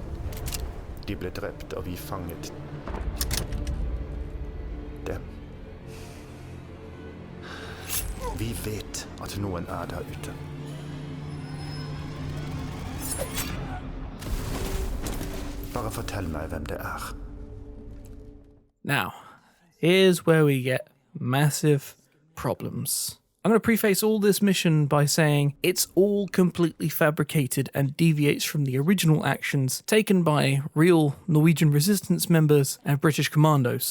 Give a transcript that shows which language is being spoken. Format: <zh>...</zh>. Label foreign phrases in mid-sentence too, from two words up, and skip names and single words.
<no>De ble drept, og vi fanget dem. Vi vet at noen er der ute. Bare fortell meg hvem det er.</no> <en>Now, here's where we get massive problems. I'm going to preface all this mission by saying it's all completely fabricated and deviates from the original actions taken by real Norwegian resistance members and British commandos.</en>